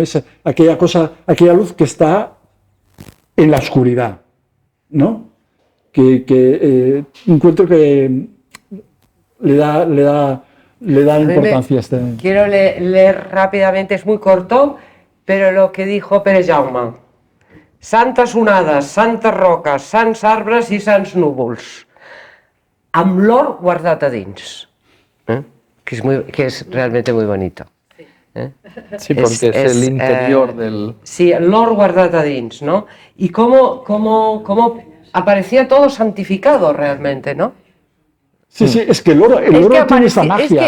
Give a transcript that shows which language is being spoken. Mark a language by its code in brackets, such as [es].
[es] Es aquella luz que está en la oscuridad, ¿no? Que encuentro que le da importancia a este. Quiero leer rápidamente, es muy corto, pero lo que dijo Pere Jaume. [ca] Santes onades, santes roques, sants arbres i sants núvols, amb l'or guardat a dins. [es] Que es realmente muy bonito. Sí, porque es el interior del... [ca] Sí, l'or guardat a dins, ¿no? [es] Y cómo aparecía todo santificado realmente, ¿no? Sí, es que el oro tiene esa magia.